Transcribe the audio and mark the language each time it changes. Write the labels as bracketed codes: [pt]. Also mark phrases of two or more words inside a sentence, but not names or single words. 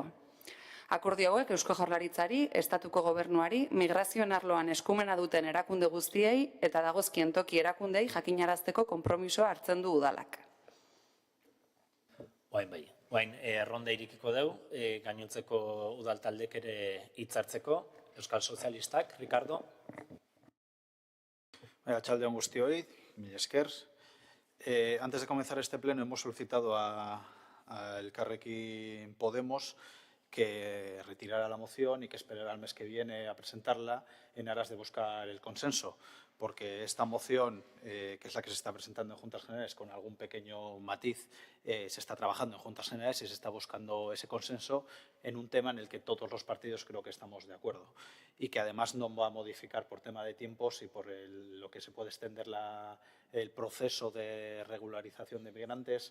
[eu] Akordio hauek Eusko Jaurlaritzari, Estatuko Gobernuari, migrazioen arloan eskumena duten erakunde guztiei eta dagozkien toki erakundei jakinarazteko konpromisoa hartzen du udalak. Oain, ronda irikiko dugu, gainontzeko udal taldek ere hitzartzeko, Euskal Sozialistak, Ricardo. Arratsalde on guztioi, mil esker. [es] Antes de comenzar este pleno hemos solicitado a Elkarrekin Podemos que retirara la moción y que esperara al mes que viene a presentarla en aras de buscar el consenso, porque esta moción, que es la que se está presentando en Juntas Generales con algún pequeño matiz, se está trabajando en Juntas Generales y se está buscando ese consenso en un tema en el que todos los partidos creo que estamos de acuerdo y que además no va a modificar por tema de tiempos y por lo que se puede extender el proceso de regularización de migrantes.